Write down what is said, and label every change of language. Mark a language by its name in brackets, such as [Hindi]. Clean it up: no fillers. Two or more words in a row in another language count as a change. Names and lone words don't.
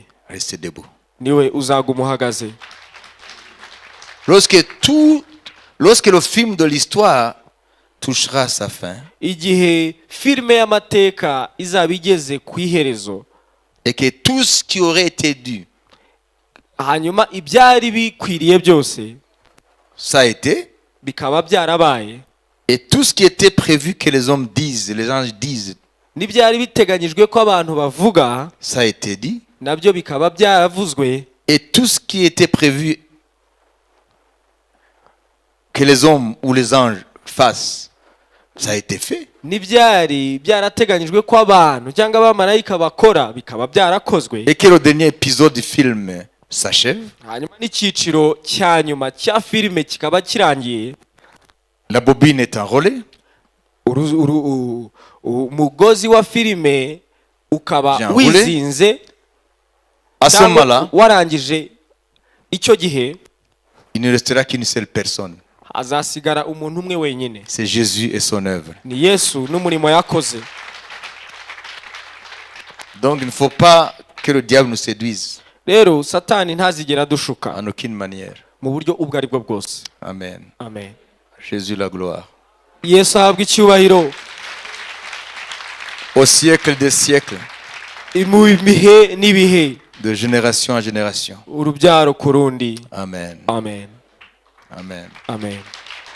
[French] Restez debout. [Kinyarwanda] niwe uzaguma uhagaze. [French] Lorsque le film de l'histoire touchera à sa fin [Kinyarwanda] Igihe filime y'amateka izaba igeze ku iherezo, [French] et que tout ce qui aurait été dû, [Kinyarwanda] hanyuma ibyari bikwiriye byose [French] ça a été, [Kinyarwanda] bikaba byarabaye, [French] et tout ce qui était prévu que les hommes disent, les anges disent, [Kinyarwanda] n'ibyari biteganyijwe ko abantu bavuga [French] ça a été dit, [Kinyarwanda] nabyo bikaba byaravuzwe, [French] et tout ce qui était prévu que les hommes ou les anges fassent, ça a été fait. [Kinyarwanda] n'ibyari byarateganyijwe ko abantu cyangwa abamarayika bakora bikaba byarakozwe, [French] Et que le dernier épisode du film s'achève. [Kinyarwanda] hanyuma n'icyiciro cya nyuma cya filime kikaba kirangiye, [French] La bobine est enroulée. [Kinyarwanda] umugozi wa filime ukaba [French] Bien roulé. [Kinyarwanda] wizinze, [French] À ce [Kinyarwanda] cyangwa [French] moment-là, [Kinyarwanda] warangije. Icyo gihe [French] il ne restera qu'une seule personne. [Kinyarwanda] hazasigara umuntu umwe wenyine, [French] C'est Jésus et son œuvre. [Kinyarwanda] ni Yesu n'umurimo yakoze. [French] Donc il ne faut pas que le diable nous séduise [Kinyarwanda] Rero satani ntazigera dushuka [French] en aucune manière. [Kinyarwanda] mu buryo ubwo ari bwo bwose. [French] Amen. [Kinyarwanda] Amen. [French] Jésus la gloire. [Kinyarwanda] Yesu ahabwa icyubahiro [French] Au siècle des siècles, [Kinyarwanda] mu bihe n'ibihe, [French] de génération en génération. [Kinyarwanda] urubyaro ku rundi. [French] Amen. [Kinyarwanda] Amen. [French] Amen. [Kinyarwanda] Amen.